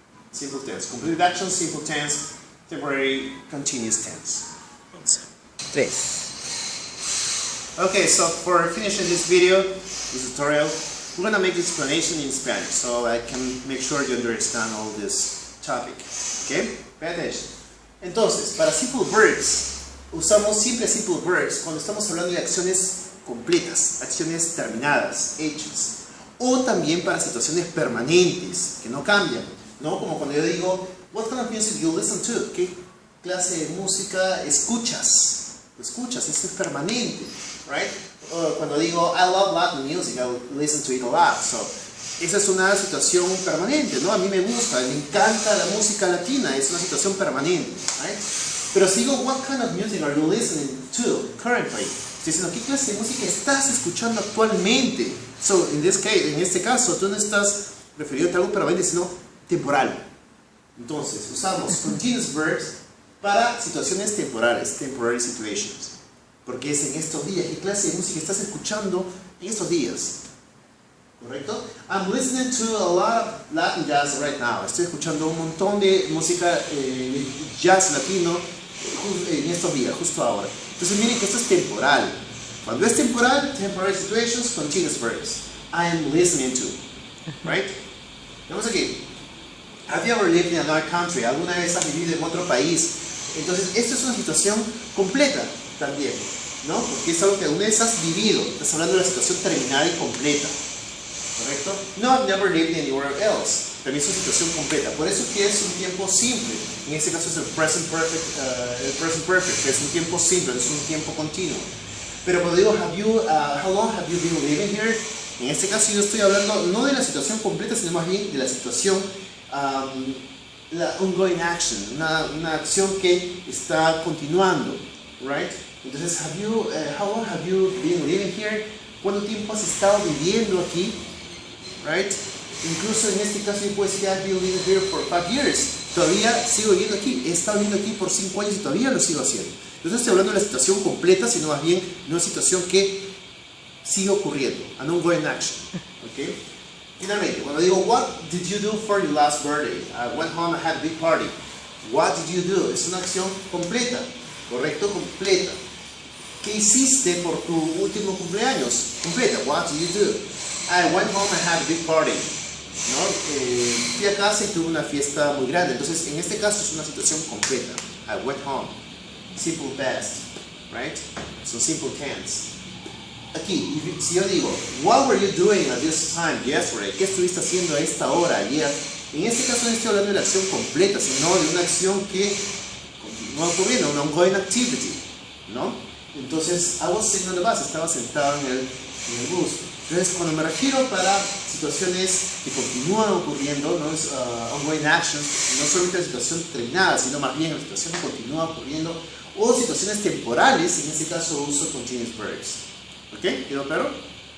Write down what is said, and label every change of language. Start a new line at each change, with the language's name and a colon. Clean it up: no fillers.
English: Simple tense. Completed action, simple tense, temporary, continuous tense. 3. Okay, so for finishing this video, this tutorial, we're going to make explanation in Spanish so I can make sure you understand all this topic. Okay? Pay attention.
Spanish: Entonces, para
English: simple verbs,
Spanish: usamos simple verbs cuando estamos hablando de acciones completas, acciones terminadas, hechas. O también para situaciones permanentes, que no cambian. ¿No? Como cuando yo digo,
English: what kind of music you listen to?
Spanish: ¿Qué clase de música escuchas? Escuchas, eso es permanente,
English: right?
Spanish: Cuando digo,
English: I love Latin music, I listen to it a lot. So,
Spanish: esa es una situación permanente, ¿no? A mí me gusta, me encanta la música latina, es una situación permanente,
English: right?
Spanish: Pero si digo,
English: what kind of music are you listening to currently?
Spanish: Estoy diciendo, ¿qué clase de música estás escuchando actualmente? So, en este caso, tú no estás refiriéndote a algo permanente, sino temporal. Entonces, usamos
English: continuous verbs
Spanish: para situaciones temporales,
English: temporary situations.
Spanish: Porque es en estos días. ¿Qué clase de música estás escuchando en estos días? ¿Correcto?
English: I'm listening to a lot of Latin jazz right now.
Spanish: Estoy escuchando un montón de música jazz latino en estos días, justo ahora. Entonces miren que esto es temporal. Cuando es temporal,
English: temporary situations, continuous verbs. I am listening to. Right?
Spanish: Vamos aquí.
English: Have you ever lived in another country?
Spanish: ¿Alguna vez has vivido en otro país? Entonces, esto es una situación completa también, ¿no? Porque es algo que alguna vez has vivido. Estás hablando de una situación terminada y completa. ¿Correcto?
English: No, I've never lived anywhere else.
Spanish: También es una situación completa. Por eso que es un tiempo simple. En este caso es el
English: present perfect,
Spanish: que es un tiempo simple, es un tiempo continuo. Pero cuando digo,
English: how long have you been living here?
Spanish: En este caso yo estoy hablando no de la situación completa, sino más bien de la situación la
English: ongoing action,
Spanish: una acción que está continuando,
English: right?
Spanish: Entonces,
English: how long have you been living here?
Spanish: ¿Cuánto tiempo has estado viviendo aquí?
English: Right?
Spanish: Incluso en este caso yo puedo decir,
English: I've been living here for 5 years.
Spanish: Todavía sigo viviendo aquí. He estado viviendo aquí por 5 años y todavía lo sigo haciendo. Entonces, no estoy hablando de la situación completa, sino más bien de una situación que sigue ocurriendo,
English: an ongoing action.
Spanish: ¿Okay? Finalmente, cuando digo,
English: what did you do for your last birthday? I went home, I had a big party. What did you do?
Spanish: Es una acción completa, ¿correcto? Completa. ¿Qué hiciste por tu último cumpleaños? Completa.
English: What did you do? I went home, I had a big party.
Spanish: ¿No? Fui a casa y tuve una fiesta muy grande. Entonces, en este caso es una situación completa.
English: I went home. Simple past, right? So simple tense.
Spanish: Aquí, si yo digo,
English: what were you doing at this time yesterday?
Spanish: ¿Qué estuviste haciendo a esta hora ayer? En este caso no estoy hablando de la acción completa, sino de una acción que continúa ocurriendo, una
English: ongoing activity,
Spanish: ¿no?
English: Entonces, I was sitting on the bus,
Spanish: estaba sentado en el bus. Entonces, cuando me refiero para situaciones que continúan ocurriendo, no es
English: ongoing actions,
Spanish: no solamente la situación terminada, sino más bien la situación que continúa ocurriendo, o situaciones temporales, en este caso uso
English: continuous verbs.
Spanish: ¿Ok? ¿Quedó claro?